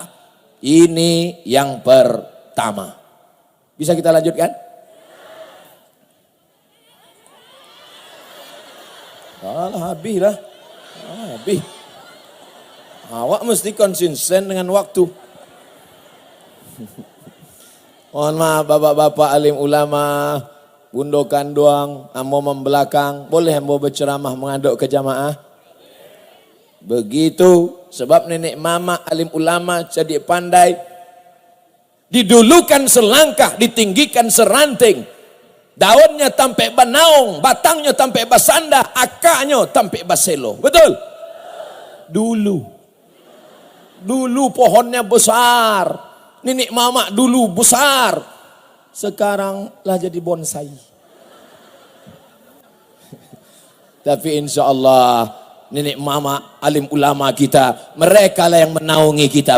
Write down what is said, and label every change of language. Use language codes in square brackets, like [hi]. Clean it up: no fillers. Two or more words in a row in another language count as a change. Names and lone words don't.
[id] Ini yang pertama. Bisa kita lanjutkan? [min] Alah, habis lah. Habis. [id] Awak mesti konsisten dengan waktu. Mohon maaf bapak-bapak alim ulama, gundokan doang, [min] ambo membelakang, [id] boleh ambo berceramah mengaduk ke jamaah? Begitu, sebab nenek mama alim ulama jadi pandai, didulukan selangkah, ditinggikan seranting, [min] daunnya tampe banaung, batangnya tampe basanda, akarnya tampe baselo. [id] Betul? Dulu pohonnya besar. Nenek mama dulu besar. Sekarang lah jadi bonsai. Tapi insya Allah nenek mama alim ulama kita, mereka lah yang menaungi kita.